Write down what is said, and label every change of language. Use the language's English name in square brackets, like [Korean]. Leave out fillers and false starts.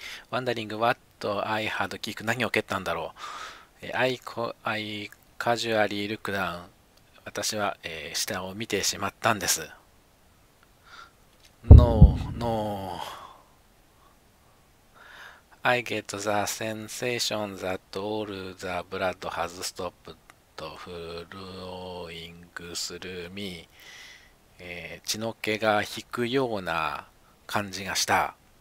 [English] Wondering what I had kicked. [Japanese] 何を蹴ったんだろう。 [English] I casually look down. [Japanese] 私は、下を見てしまったんです。 [English] No. I get the sensation that all the blood has stopped flowing through me. [Japanese] 血の気が引くような感じがした。